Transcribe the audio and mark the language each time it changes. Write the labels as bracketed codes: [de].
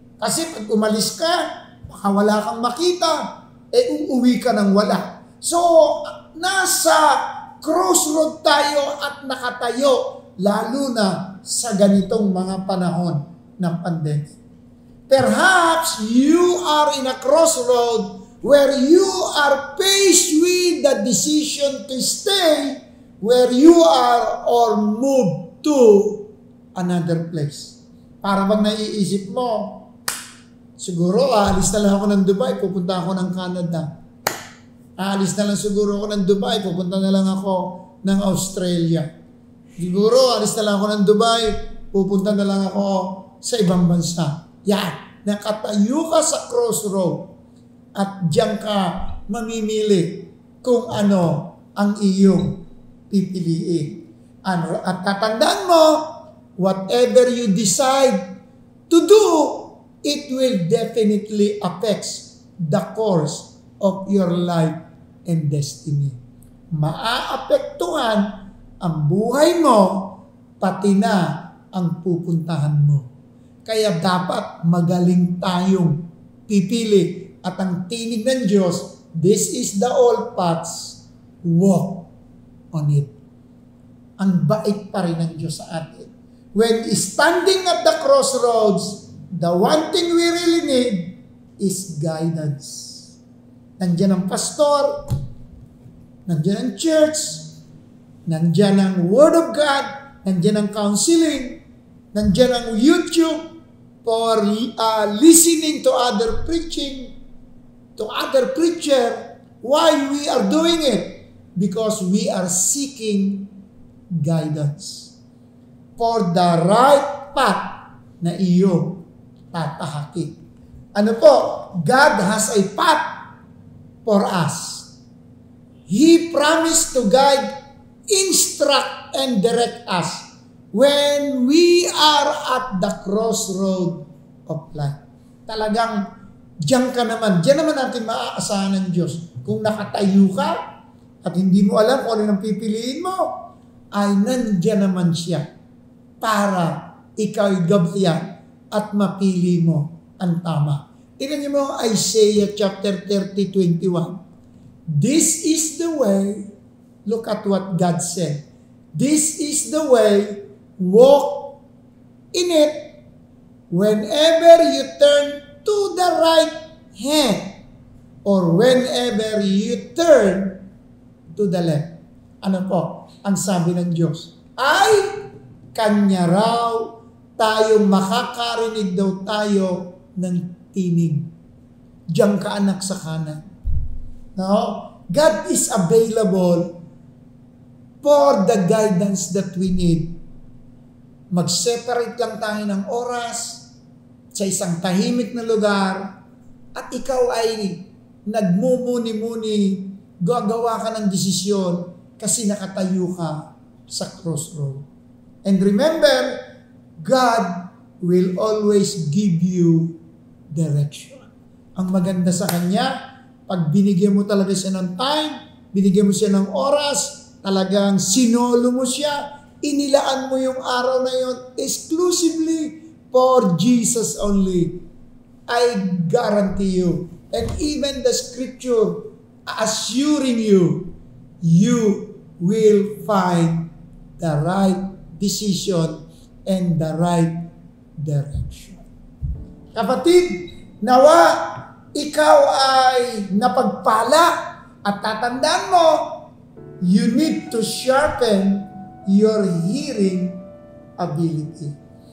[tl] Kasi pag umalis ka, baka wala kang makita, uuwi ka ng wala. So, nasa crossroad tayo at nakatayo, lalo na sa ganitong mga panahon ng pandemic. [en] Perhaps you are in a crossroad where you are faced with the decision to stay where you are or move to another place. [tl] Para bang naiisip mo, siguro aalis na lang ako ng Dubai, pupunta ako ng Canada. Aalis na lang siguro ako ng Dubai, pupunta na lang ako ng Australia. Siguro aalis na lang ako ng Dubai, pupunta na lang ako sa ibang bansa. Yan, nakatayo ka sa crossroad at diyan ka mamimili kung ano ang iyong pipiliin. At tatandaan mo, [en] whatever you decide to do, it will definitely affect the course of your life and destiny. [tl] Maaapektuhan ang buhay mo, pati na ang pupuntahan mo. Kaya dapat magaling tayong pipili. At ang tinig ng Diyos, [en] this is the old paths, walk on it. [tl] Ang bait pa rin ng Diyos sa atin. [en] When standing at the crossroads, the one thing we really need is guidance. [tl] Nandiyan ang pastor, nandiyan ang church, nandiyan ang Word of God, nandiyan ang counseling, nandiyan ang YouTube [en] for listening to other preaching, to other preacher. Why we are doing it? Because we are seeking guidance for the right path [tl] na iyo tatahakin. Ano po? [en] God has a path for us. He promised to guide, instruct, and direct us when we are at the crossroad of life. [tl] Talagang diyan ka naman. Diyan naman natin maaasahan ng Diyos. Kung nakatayo ka at hindi mo alam kung ano ang pipiliin mo, ay nandiyan naman siya para ikaw'y gabayan at mapili mo ang tama. Tingnan niyo mo Isaiah chapter 30:21. [en] This is the way, look at what God said. This is the way, walk in it. Whenever you turn to the right hand, or whenever you turn to the left. [tl] Ano po? Ang sabi ng Diyos ay Kanya raw tayong makakarinig daw tayo ng tinig. Diyan ka anak sa kanan. No? [en] God is available for the guidance that we need. [tl] Mag-separate lang tayo ng oras sa isang tahimik na lugar at ikaw ay nagmumuni-muni, gagawa ka ng desisyon kasi nakatayo ka sa crossroad. [en] And remember, God will always give you direction. [tl] Ang maganda sa Kanya, pag binigyan mo talaga siya ng time, binigyan mo siya ng oras, talagang sinolo mo siya, inilaan mo yung araw na yon [en] exclusively for Jesus only. I guarantee you, and even the scripture assuring you, you will find the right decision and the right direction. [tl] Kapatid, nawa ikaw ay napagpala at tatandaan mo, [en] you need to sharpen your hearing ability.